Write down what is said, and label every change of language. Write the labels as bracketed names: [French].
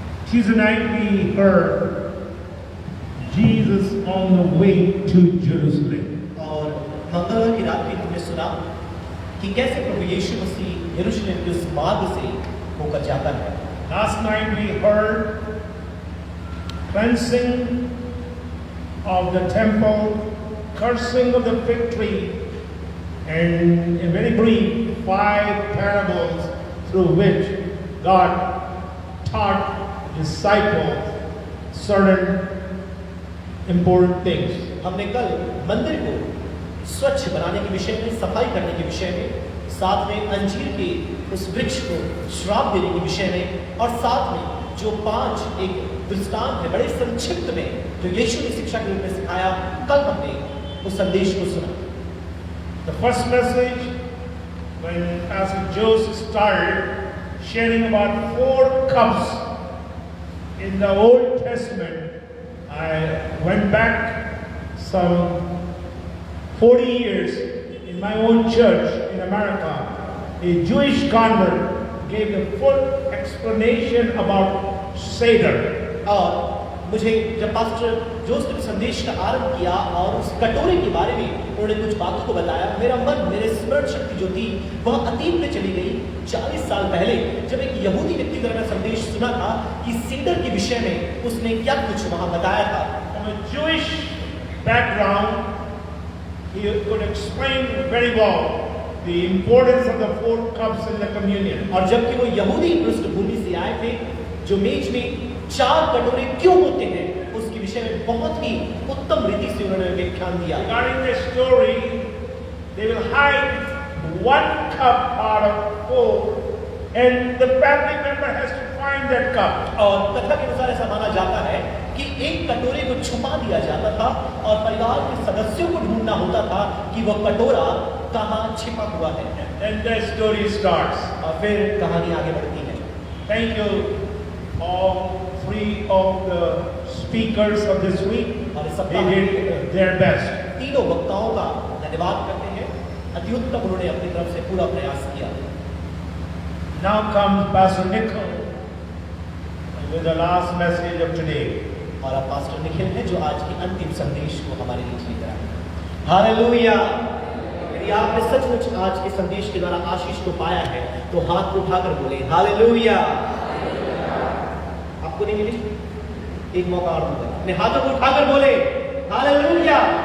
[English] Tuesday night we heard Jesus on the way to Jerusalem. [Hindi] और मंगलवार की रात भी हमने सुना कि कैसे प्रभु यीशु मसीह यरूशलेम के उस मार्ग से होकर जाता है। [English] Last night we heard cleansing of the temple, cursing of the fig tree, and in very brief 5 parables through which God taught disciples certain important things. [Hindi] हमने कल मंदिर को स्वच्छ बनाने के विषय में, सफाई करने के विषय में, साथ में अंजीर के उस वृक्ष को श्राप देने के विषय में, और साथ में जो 5 एक दृष्टांत है बड़े संक्षिप्त में जो यीशु ने शिक्षा के रूप में सिखाया, कल हमने उस संदेश को सुना। [English] The first message, when Pastor Joseph started sharing about 4 cups in the Old Testament, I went back some 40 years in my own church in America. A Jewish convert gave the full explanation about Seder. [Hindi] और मुझे जब pastor Joseph ने संदेश का आरंभ किया और उस कटोरे के बारे में उन्होंने कुछ बातों को बताया, मेरा मन, मेरे स्मरण शक्ति जो थी वह अतीत में चली गई। 40 साल पहले जब एक यहूदी व्यक्ति द्वारा मैं संदेश सुना था कि सीडर के विषय में उसने क्या कुछ वहां बताया था। [English] From a Jewish background, he could explain very well the importance of the 4 cups in the communion. [Hindi] और जबकि वो यहूदी पृष्ठभूमि से आए थे, जो मेज में 4 कटोरे क्यों होते हैं उसके विषय में बहुत ही उत्तम रीति से उन्होंने व्याख्यान दिया। [English] Regarding this story, they will hide 1 cup out of 4, and the family member has to find that cup. [Hindi] और कथा के अनुसार ऐसा माना जाता है कि एक कटोरे को छुपा दिया जाता था और परिवार के सदस्यों को ढूंढना होता था कि वह कटोरा कहाँ छिपा हुआ है। [English] Then the story starts. [Hindi] और फिर कहानी आगे बढ़ती है। [English] Thank you all 3 of the speakers of this week. [Hindi] और इस [English] They [Hindi] सप्ताह [English] did their best. [Hindi] तीनों वक्ताओं का धन्यवाद करते हैं, अति उत्तम उन्होंने अपनी तरफ से पूरा प्रयास किया। [English] Now comes Pastor Nikhil with the last message of today. [Hindi] और अब पास्टर निखिल है जो आज के अंतिम संदेश को हमारे बीच लेकर आए। हालेलुया! यदि आपने सचमुच आज के संदेश के द्वारा आशीष को पाया है तो हाथ उठाकर बोले हालेलुया। आपको नहीं मिली? एक मौका और दूंगा, अपने हाथों को उठाकर बोले हालेलुया।